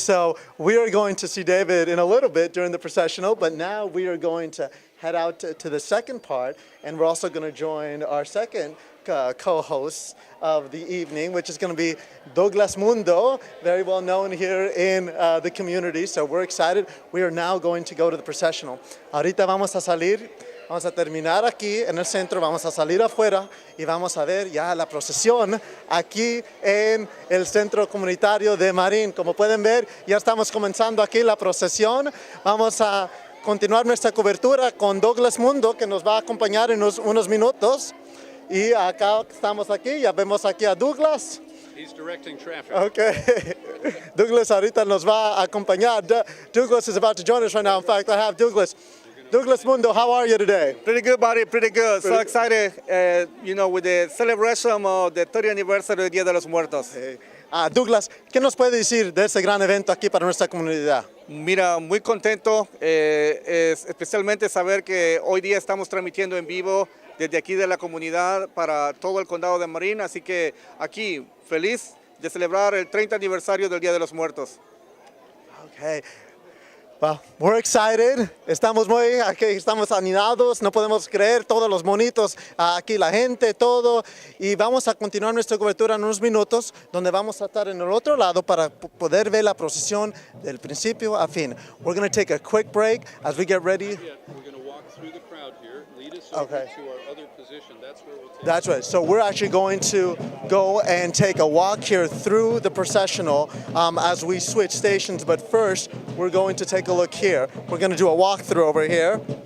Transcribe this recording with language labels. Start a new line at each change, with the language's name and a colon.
English: So we are going to see David in a little bit during the processional, but now we are going to head out to the second part, and we're also going to join our second co-host of the evening, which is going to be Douglas Mundo, very well known here in the community. So we're excited. We are now going to go to the processional.
Spanish: Ahorita vamos a salir. Vamos a terminar aquí en el centro, vamos a salir afuera y vamos a ver ya la procesión aquí en el centro comunitario de Marin. Como pueden ver, ya estamos comenzando aquí la procesión. Vamos a continuar nuestra cobertura con Douglas Mundo, que nos va a acompañar en unos minutos. Y acá estamos aquí, ya vemos aquí a Douglas.
English: He's directing traffic.
Spanish: Okay. Douglas ahorita nos va a acompañar.
English: Douglas is about to join us right now. In fact, I have Douglas. Douglas Mundo, how are you today? Pretty good, buddy. Pretty good. So excited, with the celebration of the 30th anniversary of Dia de los Muertos. Hey.
Spanish: Douglas, ¿qué nos puede decir de este gran evento aquí para nuestra comunidad? Mira, muy contento, especialmente saber que hoy día estamos transmitiendo en vivo desde aquí de la comunidad para todo el condado de Marin. Así que aquí, feliz de celebrar el 30 aniversario del Día de los Muertos.
English: Okay. Well, we're excited.
Spanish: Estamos animados. No podemos creer todos los monitos, aquí la gente, todo. Y vamos a continuar nuestra cobertura en unos minutos, donde vamos a estar en el otro lado para poder ver la procesión del principio a fin.
English: We're going to take a quick break as we get ready. We're going to walk through the crowd here, lead us Okay. to our other position. That's where we'll take That's right. So we're actually going to go and take a walk here through the processional as we switch stations. But first, we're going to take a look here. We're going to do a walkthrough over here.